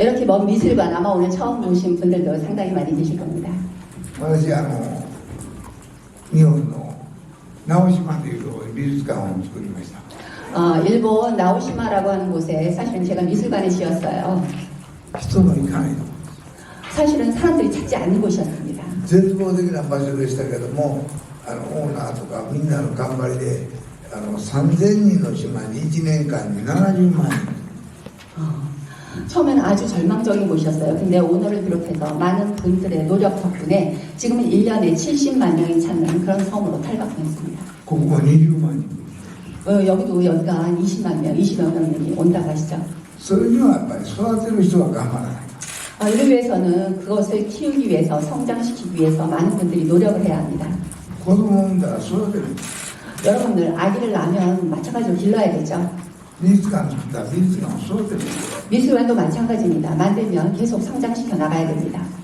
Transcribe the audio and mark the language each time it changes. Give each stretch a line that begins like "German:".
Korean: 이렇게 먼 미술관 아마 오늘 처음 보신 분들도 상당히 많이 계실 겁니다.
Japanese: 私日本の直島というところに美術館を作りました。
Korean: 일본 나오시마라고 하는 곳에 사실은 제가 미술관을 지었어요.
Japanese: 人の行かないところ。
Korean: 사실은 사람들이 찾지 않는 곳이었습니다.
Japanese: 絶望的な場所でしたけども、オーナーとかみんなの頑張りで3000人の島に1年間に70万人。
Korean: 처음에는 아주 절망적인 곳이었어요. 근데 오너를 비롯해서 많은 분들의 노력 덕분에 지금은 1년에 70만 명이 찾는 그런 섬으로 탈바꿈했습니다.
Japanese: ここは20万人。
Korean: 여기가 한 20만 명, 20여 명이 온다고 하시죠.
Japanese: それにはやっぱり育てる人は頑張らない。
Korean: 이를 위해서는 그것을 키우기 위해서 성장시키기 위해서 많은 분들이 노력을 해야 합니다.
Japanese: 子供を産んだら育てる。
Korean: 여러분들 아기를 낳으면 마찬가지로 길러야 되죠.
Japanese: 美術館作ったら美術館を育てる。
Korean: 미술관도 마찬가지입니다. 만들면 계속 성장시켜 나가야 됩니다.